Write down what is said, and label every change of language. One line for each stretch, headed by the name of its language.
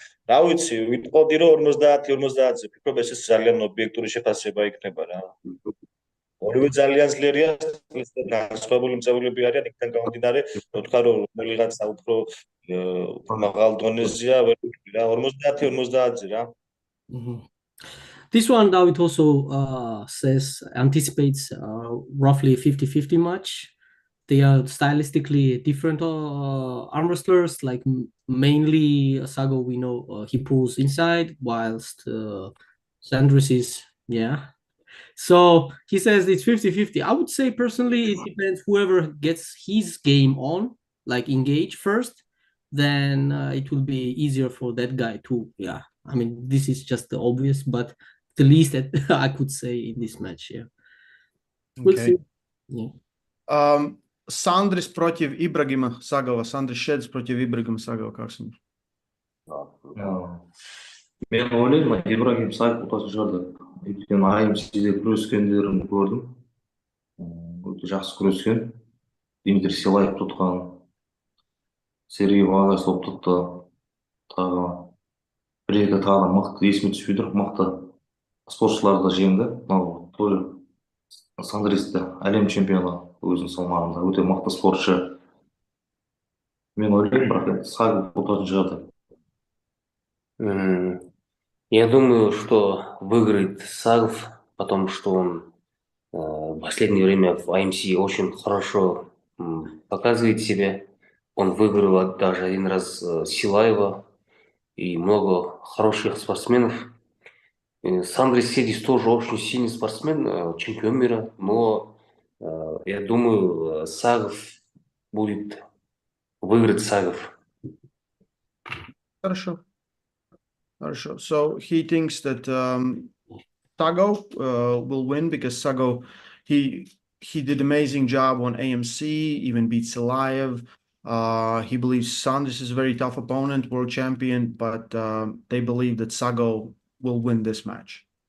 Georgian: რა ვიცი, ვიტყოდი რომ 50-50-ზე ვფიქრობ ეს ძალიან ობიექტური შეფასება იქნება რა. ორივე ძალიან ძლიერია, განსხვავებული მწვერვალები არიან, იქიდან გამომდინარე, თქვა რომ რომელიღაცა უფრო მაღალ დონეზეა, ვერ ვიტყვი რა, 50-50-ზე რა.
English: This one, David also anticipates roughly 50-50 match. They are stylistically different arm wrestlers. Like mainly Sago, we know he pulls inside, whilst Sandris is So he says it's 50-50. I would say personally, it depends. Whoever gets his game on, like engage first, then it will be easier for that guy too. Yeah, I mean this is just the obvious, but the least that I could say in this match. Yeah, we'll see. Yeah.
Russian: Sandris против Ибрагима Сагова. Sandris Sheds против Ибрагима Сагова. Как с ним?
Kazakh: Мен ойлаймын, Ибрагим Сагов ұтатын шығар деп. Өйткені IMC-де күрескендерін көрдім. Өте жақсы күрескен. Дмитрий Силаев тұтқан. Сергей Вагас ұтты. Тағы бір-екі тағы мықты, есіме түспей тұр, мықты спортшыларды жеңді. Мынау тоже Сандристі әлем чемпионы өзінің салмағында. Өте мықты спортшы. Мен ойлаймын, бірақ Сагов ұтатын шығар деп.
Russian: Я думаю, что выиграет Сагов, потому что он в последнее время в IMC очень хорошо показывает себя. Он выиграл даже один раз Силаева и много хороших спортсменов. Сандрис Седис тоже очень сильный спортсмен, чемпион мира, но я думаю, Сагов будет выиграть Сагов. Хорошо.
English: So he thinks that Sago will win because Sago he did amazing job on AMC, even beat Silayev. He believes Sandris is a very tough opponent, world champion, but they believe that Sago will win this match.